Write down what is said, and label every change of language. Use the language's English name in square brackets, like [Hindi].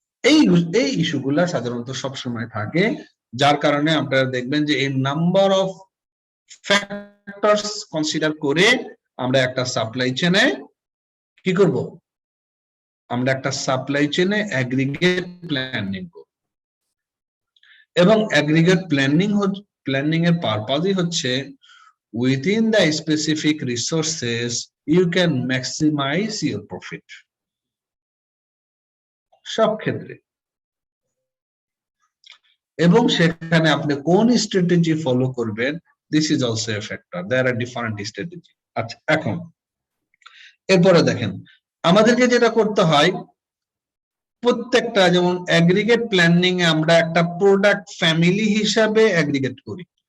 [Bangla] এই ইস্যুগুলা সাধারণত সবসময় থাকে, যার কারণে আপনারা দেখবেন যে এই নাম্বার অফ ফ্যাক্টরস কনসিডার করে আমরা একটা সাপ্লাই চেনে কি করব, আমরা একটা সাপ্লাই চেনে অ্যাগ্রিগেট প্ল্যানিং করব। এবং অ্যাগ্রিগেট প্ল্যানিং এর পারপাসই হচ্ছে [English] within the specific resources you can maximize your profit। [Bangla] সব ক্ষেত্রে, এবং সেখানে আপনি কোন স্ট্র্যাটেজি ফলো করবেন, [English] This is also a factor. There are different strategy. [Bangla] আচ্ছা, এখন এরপরে দেখেন আমাদেরকে যেটা করতে হয়, প্রত্যেকটা, যেমন অ্যাগ্রিগেট প্ল্যানিং এ আমরা একটা প্রোডাক্ট ফ্যামিলি হিসাবে অ্যাগ্রিগেট করি।